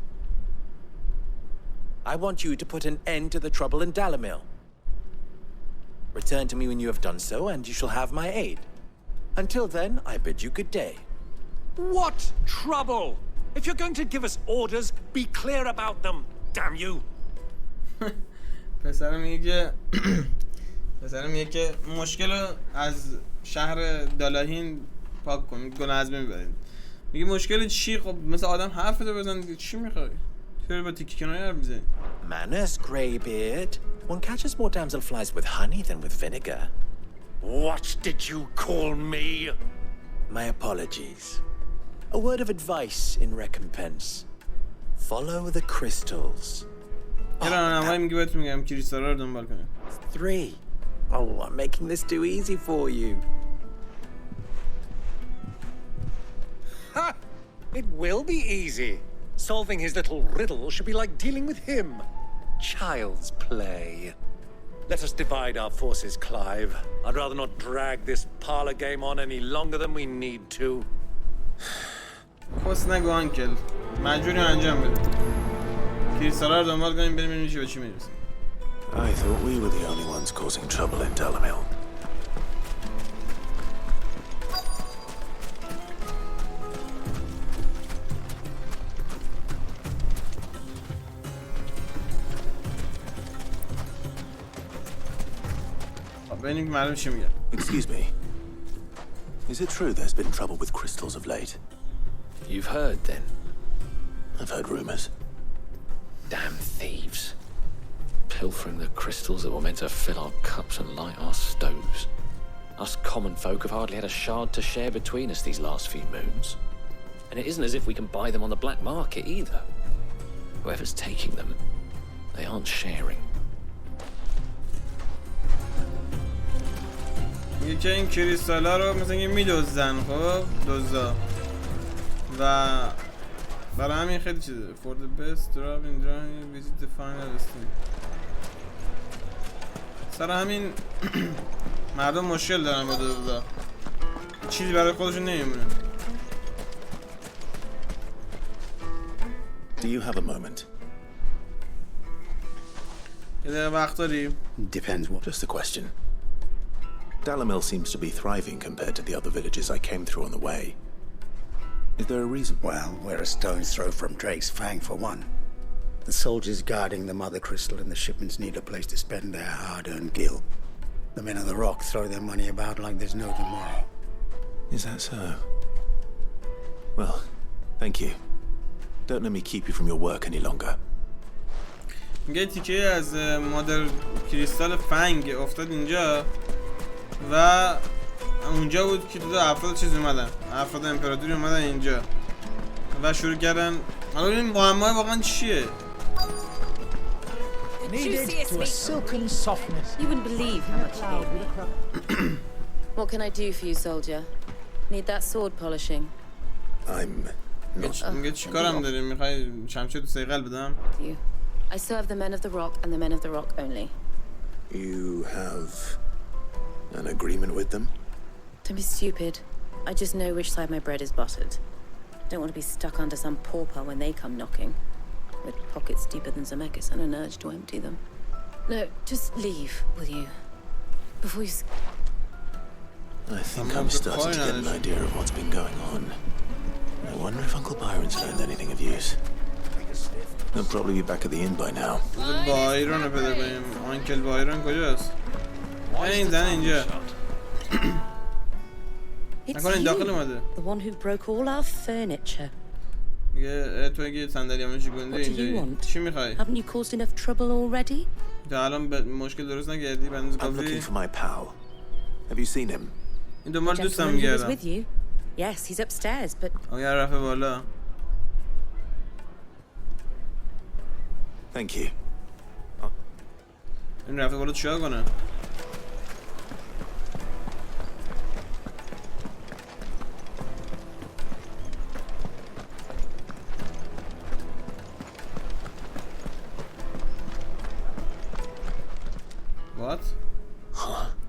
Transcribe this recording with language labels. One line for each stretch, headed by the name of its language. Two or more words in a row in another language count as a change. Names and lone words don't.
English: I want you to put an end to the trouble in Dalamil. Return to me when you have done so, and you shall have my aid. Until then, I bid you good day. What trouble? If you're going to give us orders, be clear about them, damn you.
Persian: پسرم میگه که مشکل رو از شهر دالاهین پاک کنید، گناه از بین ببرید. میگه مشکل چی؟ خب مثل آدم حرف بده بزن دیگه، چی میخوای؟ چرا با تیکی کنایی حرف میزنی؟
English: Manners, Greybeard. One catches more damselflies with honey than with vinegar. What did you call me? My apologies. A word of advice in recompense. Follow the crystals.
Persian: یه راهنمایی میگه بهتون میگم کریستالا رو دنبال کنید. 3.
English: Oh, I'm making this too easy for you. Ha! It will be easy. Solving his little riddle should be like dealing with him. Child's play. Let us divide our forces, Clive. I'd rather not drag this parlor game on any longer than we need to.
Persian: کس نگو آنکل، مجبوری انجام بده. کریستالا رو دنبال کنیم بریم ببینیم به چی میرسیم.
English: I thought we were the only ones causing trouble in Dalamil.
Persian: ببینیم که معلوم چی میگه.
English: Excuse me. Is it true there's been trouble with crystals of late? You've heard, then? I've heard rumors. Damn thieves. Pilfering the crystals that were meant to fill our cups and light our stoves. Us common folk have hardly had a shard to share between us these last few moons. And it isn't as if we can buy them on the black market either. Whoever's taking them, they aren't sharing.
Persian: میگه که این کریستالا رو مثلا اینکه میدوزن، خب دوزا و برای همین خیلی چیزه.
English: For the best drop in drawing visit the final listing.
Persian: سر همین مردم مشکل دارن با دوزا، چیزی برای خودشون نمیمونه.
English: Do you have a moment?
Persian: یه دقیقه وقت داری؟
English: Depends what. Just a question. Dalamil seems to be thriving compared to the other villages I came through on the way. Is there a reason? Well, we're a stone's throw from Drake's Fang, for one. The soldiers guarding the mother crystal and the shipments need a place to spend their hard-earned gil. The men of the rock throw their money about like there's no tomorrow. Is that so? Well, thank you. Don't let me keep you from your work any longer.
Persian: میگه تیکه از مادر کریستال فنگ افتاد اینجا و اونجا بود که دو افراد چیز اومدن، افراد امپراتوری اومدن اینجا و شروع کردن. حالا این معمای واقعا چیه؟
English: Needed to a silken softness. You wouldn't believe how much you gave me. What can I do for you, soldier? Need that sword polishing? I'm not.
Persian: میگه چی کارم داری؟ میخوای شمشیر تو سیقل بدم؟
English: You. I serve the men of the rock and the men of the rock only. You have an agreement with them? Don't be stupid. I just know which side my bread is buttered. Don't want to be stuck under some pauper when they come knocking, with pockets deeper than Zemeckis and an urge to empty them. No, just leave, will you? Before you... I think I'm starting to get an idea of what's been going on. I wonder if Uncle Byron's learned anything of use. They'll probably be back at the inn by now.
Persian: بایرون رو پیدا کنیم. آنکل بایرون کجاست؟ این زن اینجا. نکنه این داخل اومده.
English: The one who broke all our furniture.
Persian: میگه تو اگه صندلیامو شکونده اینجا. چی میخوای؟
English: Haven't you caused enough trouble already?
Persian: تا الان مشکل درست نکردی بنداز
English: I'm looking
Persian: کافی.
English: for my pal. Have you seen him?
Persian: این دنبال دوستم
English: Gentleman who was
Persian: میگردم.
English: with you? Yes, he's upstairs, but
Persian: اگر رفته بالا.
English: Thank you.
Persian: این رفته بالا چیکار کنه؟ What?
English: Huh?